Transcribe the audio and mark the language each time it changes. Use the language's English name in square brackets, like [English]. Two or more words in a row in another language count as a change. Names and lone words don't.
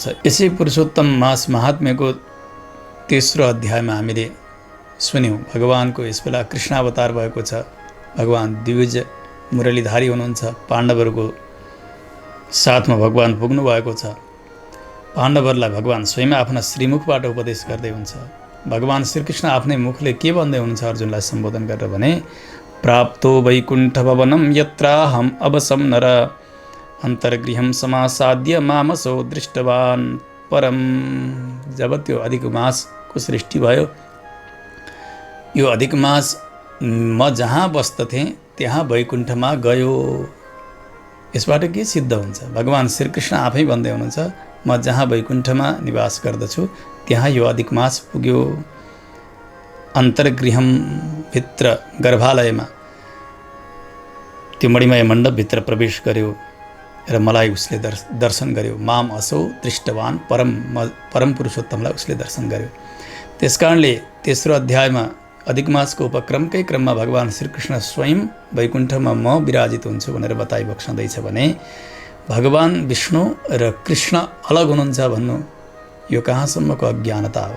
[Nepali] यसै पुरुषोत्तम मास महात्म्यको तेस्रो अध्यायमा हामीले सुन्यौँ भगवानको यस बेला कृष्णावतार भएको छ। भगवान द्विभुज मुरलीधारी हुनुहुन्छ, पाण्डवहरूको साथमा भगवान पुग्नु भएको छ। पाण्डवहरूलाई भगवान स्वयं आफ्ना श्रीमुखबाट उपदेश गर्दै हुन्छ। भगवान श्रीकृष्ण आफ्नै मुखले के भन्दै हुनुहुन्छ अर्जुनलाई सम्बोधन गरेर भने, [Sanskrit] प्राप्तो वैकुण्ठ भवनं यत्राहम अवसं नर अन्तर्गृहं समासाद्य मामसो दृष्टवान् परम। [Nepali] जब त्यो अधिक मासको सृष्टि भयो, यो अधिक मास म जहाँ बस्दथेँ त्यहाँ वैकुण्ठमा गयो। यसबाट के सिद्ध हुन्छ? भगवान श्रीकृष्ण आफै भन्दै हुनुहुन्छ, म जहाँ वैकुण्ठमा निवास गर्दछु त्यहाँ यो अधिक मास पुग्यो। अन्तर्गृहम भित्र गर्भालयमा त्यो मणिमय मण्डपभित्र प्रवेश गर्यो र मलाई उसले दर्शन गर्यो। [Sanskrit] माम असौ दृष्टवान परम [Nepali] पुरुषोत्तमलाई उसले दर्शन गर्यो। त्यसकारणले तेस्रो अध्यायमा अधिक मासको उपक्रमकै क्रममा भगवान श्रीकृष्ण स्वयं वैकुण्ठमा म विराजित हुन्छु भनेर बताइबक्सँदैछ भने भगवान विष्णु र कृष्ण अलग हुनुहुन्छ भन्नु यो कहाँसम्मको अज्ञानता हो।